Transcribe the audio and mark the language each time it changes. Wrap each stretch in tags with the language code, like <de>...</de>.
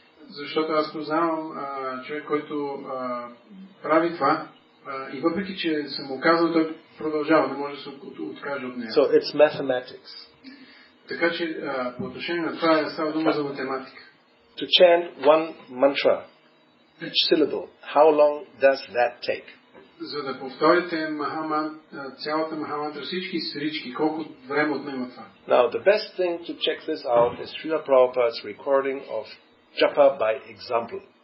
<bg>Защото аз познавам човек, който прави това, и въпреки че съм му казал, той продължава, не може да се откаже от нея.</bg> <en>So it's mathematics.</en> <bg>Така че по отношение на това става дума за математика.</bg> <en>To chant one mantra, each syllable, how long does that take?</en> <bg>За да повторите цялата махамантра, всички срички, колко време отнема това?</bg> <en>Now the best thing to check this out is Srila Prabhupada's recording of japa by example.</en>